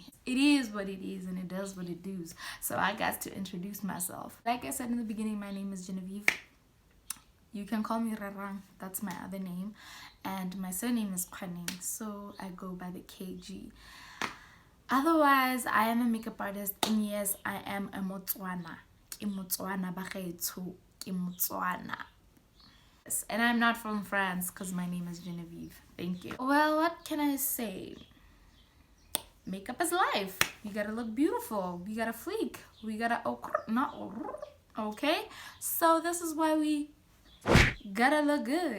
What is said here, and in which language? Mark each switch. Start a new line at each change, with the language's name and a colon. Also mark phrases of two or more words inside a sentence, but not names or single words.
English: It is what it is and it does what it does. So I got to introduce myself. Like I said in the beginning, my name is Genevieve. You can call me Rarang, that's my other name. And my surname is Kgwaneng, so I go by the KG. Otherwise, I am a makeup artist, and yes, I am a Motswana.
Tswana: Ke Motswana bagaetsho, ke Motswana.
English: And I'm not from France because my name is Genevieve. Thank you. Well, what can I say? Makeup is life. You gotta look beautiful. We gotta fleek. We gotta okay. So this is why we gotta look good.